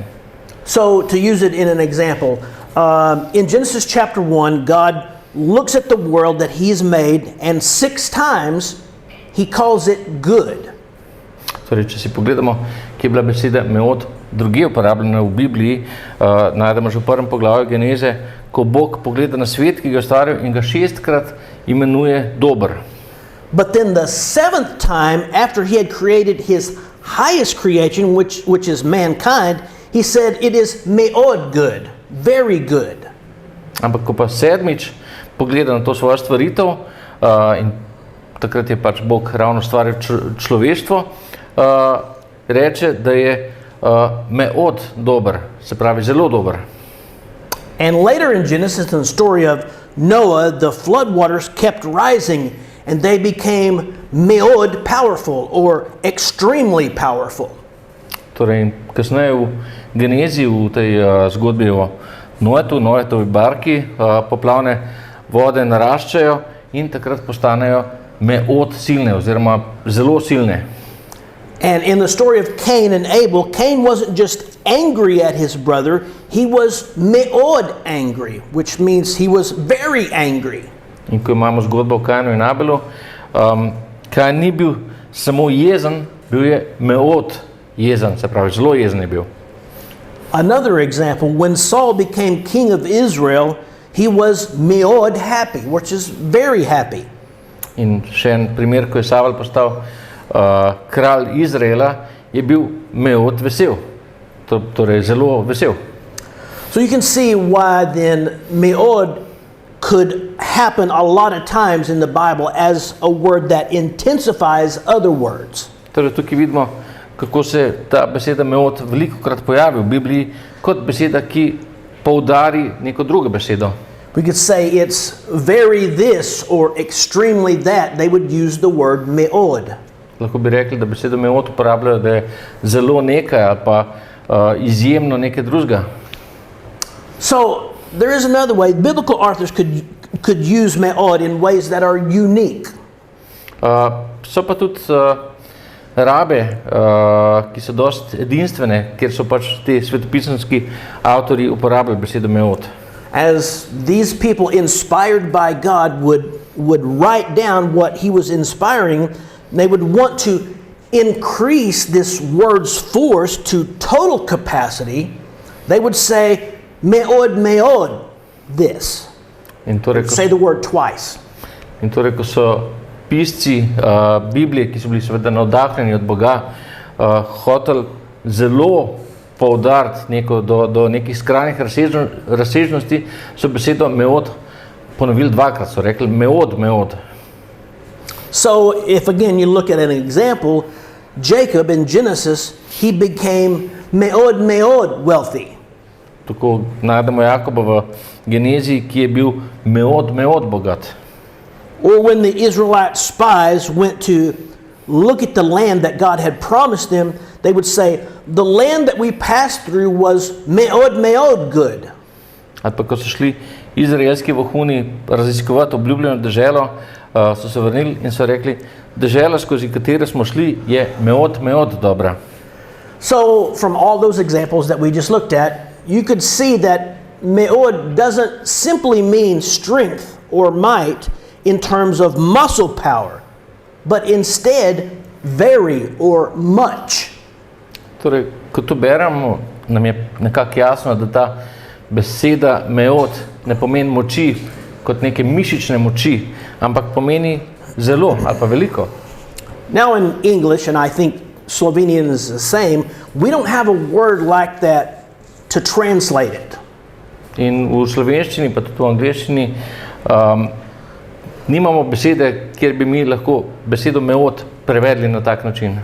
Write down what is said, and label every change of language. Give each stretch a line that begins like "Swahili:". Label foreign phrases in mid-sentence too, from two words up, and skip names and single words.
English: So, to use it in an example, in Genesis chapter 1, God looks at the world that He's made, and 6 times He calls it good.
Slovenian: Torej, če si pogledamo, kje je bila beseda meod drugje uporabljena v Bibliji, najdemo že v 1. poglavju Geneze, ko Bog pogleda na svet, ki ga je ustvaril in ga 6-krat imenuje dober.
English: But then the 7th time, after He had created His highest creation, which is mankind, He said it is meod good, very good.
Slovenian: Ampak ko pa 7. pogleda na to svojo stvaritev, in takrat je pač Bog ravno stvaril človeštvo, reče, da je meod dober, se pravi zelo dober.
English: And later in Genesis, in the story of Noah, the flood waters kept rising, and they became meod powerful, or extremely powerful.
Slovenian: Torej, kasneje v Genezi, v tej zgodbi o Noetovi barki, poplavne vode naraščajo in takrat postanejo meod silne, oziroma zelo silne.
English: And in the story of Cain and Abel, Cain wasn't just angry at his brother, he was meod angry, which means he was very angry.
Slovenian: In ko imamo zgodbo o Kainu in Abelu, Kain ni bil samo jezen, bil je meod jezen, se pravi zelo jezen je bil.
English: Another example, when Saul became king of Israel, he was meod happy, which is very happy.
Slovenian: In še en primer, ko je Saul postal kralj Izraela, je bil meod vesel, torej zelo vesel.
English: So you can see why then meod could happen a lot of times in the Bible as a word that intensifies other words.
Slovenian: Torej tukaj vidimo, kako se ta beseda meod velikokrat pojavi v Bibliji kot beseda, ki poudari neko drugo besedo.
English: We could say it's very this or extremely that. They would use the word meod.
Slovenian: Lahko bi rekli, da besedo meod uporabljajo, da je zelo nekaj ali pa izjemno nekaj drugega.
English: So there is another way. Biblical authors could use meod in ways that are unique.
Slovenian: So pa tudi rabe, ki so dosti edinstvene, kjer so pač ti svetopisemski avtori uporabljali besedo meod.
English: As these people inspired by God would write down what He was inspiring, they would want to increase this word's force to total capacity. They would say, meod, this.
Slovenian: In torej,
English: Say the word twice.
Slovenian: In torej, ko so pisci Biblije, ki so bili seveda navdahnjeni od Boga, hoteli zelo poudariti do nekih skrajnih razsežnosti, so besedo meod ponovili 2-krat, so rekli meod.
English: So if again you look at an example, Jacob in Genesis, he became meod wealthy.
Slovenian: Tako najdemo Jakoba v Genezi, ki je bil meod bogat.
English: Or when the Israelite spies went to look at the land that God had promised them, they would say, the land that we passed through was meod good.
Slovenian: Ali pa ko so šli izraelski vohuni raziskovati obljubljeno deželo, so se vrnili in so rekli, dežela, skozi katero smo šli, je meod dobra.
English: So from all those examples that we just looked at, you could see that meod doesn't simply mean strength or might in terms of muscle power, but instead very or much.
Slovenian: Torej, ko to beremo, nam je nekako jasno, da ta beseda meod ne pomeni moči kot neke mišične moči, ampak pomeni zelo ali pa veliko.
English: Now in English, and I think Slovenian is the same, we don't have a word like that to translate it.
Slovenian: In v slovenščini, pa tudi v angleščini, nimamo besede, kjer bi mi lahko besedo meod prevedli na tak način.